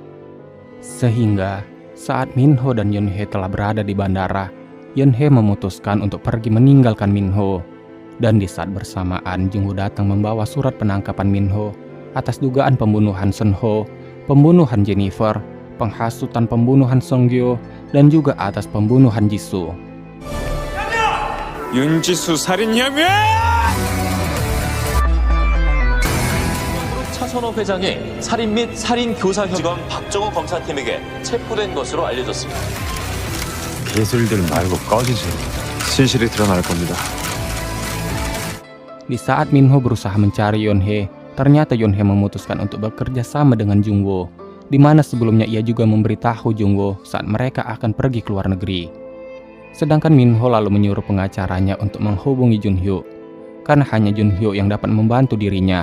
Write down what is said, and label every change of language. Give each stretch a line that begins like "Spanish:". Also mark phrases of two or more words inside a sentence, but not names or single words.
Indonesian: Sehingga saat Minho dan Yeonhae telah berada di bandara, Yeonhae memutuskan untuk pergi meninggalkan Minho. Dan di saat bersamaan Jungwoo datang membawa surat penangkapan Minho atas dugaan pembunuhan Sun Ho, pembunuhan Jennifer, penghasutan pembunuhan Song Gyo, dan juga atas pembunuhan Jisoo.
Korean: 윤지수 살인 혐의! 차선호 회장이 살인 및 살인 교사 지검 박정호 검사팀에게 체포된 것으로 알려졌습니다. 개술들 말고 꺼지지. 진실이 드러날 겁니다.
Indonesian: Di saat Minho berusaha mencari Yonhye, ternyata Yonhye memutuskan untuk bekerja sama dengan Jungwoo, di mana sebelumnya ia juga memberitahu Jungwoo saat mereka akan pergi ke luar negeri. Sedangkan Minho lalu menyuruh pengacaranya untuk menghubungi Junhyo, karena hanya Junhyo yang dapat membantu dirinya.